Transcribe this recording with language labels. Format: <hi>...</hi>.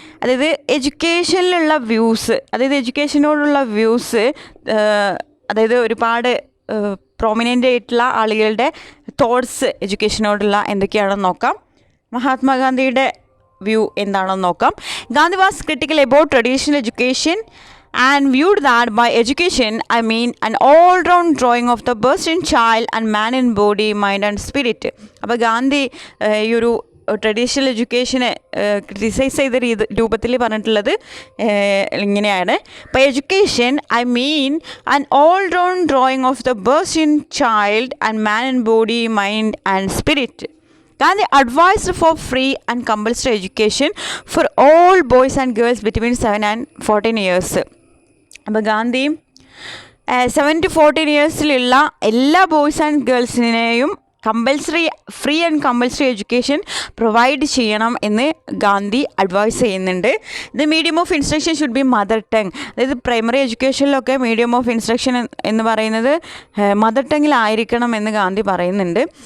<ml>അതായത് എഡ്യൂക്കേഷനിലുള്ള വ്യൂസ്, അതായത് എഡ്യൂക്കേഷനോടുള്ള വ്യൂസ്, അതായത് ഒരുപാട് പ്രോമിനൻ്റ് ആയിട്ടുള്ള ആളുകളുടെ തോട്ട്സ് എഡ്യൂക്കേഷനോടുള്ള എന്തൊക്കെയാണെന്ന് നോക്കാം. മഹാത്മാഗാന്ധിയുടെ വ്യൂ എന്താണെന്ന് നോക്കാം.</ml> <en>Gandhi was critical about traditional education and viewed that by education I mean an all-round drawing of the burst in child and man in body, mind and spirit.</en> <ml>അപ്പോൾ ഗാന്ധി ഈ ഒരു ട്രഡീഷണൽ എഡ്യൂക്കേഷനെ ക്രിറ്റിസൈസ് ചെയ്ത രൂപത്തിൽ പറഞ്ഞിട്ടുള്ളത് ഇങ്ങനെയാണ്.</ml> <en>By education I mean an all round drawing of the birds in child and man in body, mind and spirit. Gandhi advised for free and compulsory education for all boys and girls between 7 and 14 years.</en> <ml>അപ്പോൾ Gandhi 7 to 14 ഇയേഴ്സിലുള്ള എല്ലാ boys and ഗേൾസിനെയും free and compulsory education provide ചെയ്യണം എന്ന് Gandhi advice ചെയ്യുന്നുണ്ട്.</ml> <en>The medium of instruction should be mother tongue.</en> <ml>അതായത് primary എഡ്യൂക്കേഷനിലൊക്കെ medium of instruction എന്ന് പറയുന്നത് mother ടങ്ങിലായിരിക്കണം എന്ന് ഗാന്ധി പറയുന്നുണ്ട്.</ml>